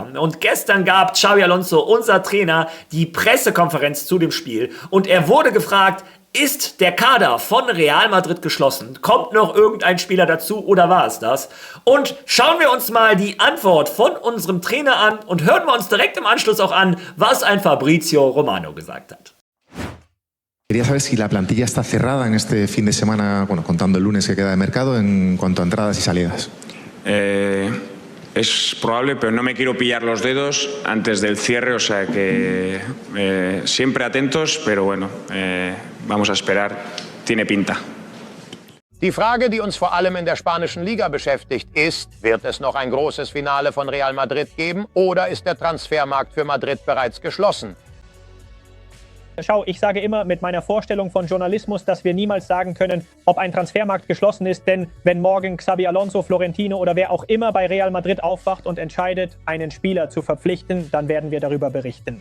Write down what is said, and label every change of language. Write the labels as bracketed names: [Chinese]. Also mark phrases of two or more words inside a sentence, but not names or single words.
[German] Und gestern gab Xabi Alonso, unser Trainer, die Pressekonferenz zu dem Spiel und er wurde gefragt, ist der Kader von Real Madrid geschlossen? Kommt noch irgendein Spieler dazu oder war es das? Und schauen wir uns mal die Antwort von unserem Trainer an und hören wir uns direkt im Anschluss auch an, was ein Fabrizio Romano gesagt hat. [Spanish] Quería saber si la plantilla está cerrada en este fin de semana, bueno, contando el lunes que queda de mercado, en cuanto a entradas y salidas. Es probable, pero no me quiero pillar los dedos antes del cierre, o sea que siempre atentos, pero bueno, vamos a esperar, tiene pinta. [German] Die Frage, die uns vor allem in der spanischen Liga beschäftigt, ist, wird es noch ein großes Finale von Real Madrid geben oder ist der Transfermarkt für Madrid bereits geschlossen? Schau, ich sage immer mit meiner Vorstellung von Journalismus, dass wir niemals sagen können, ob ein Transfermarkt geschlossen ist, denn wenn morgen Xabi Alonso, Florentino oder wer auch immer bei Real Madrid aufwacht und entscheidet, einen Spieler zu verpflichten, dann werden wir darüber berichten.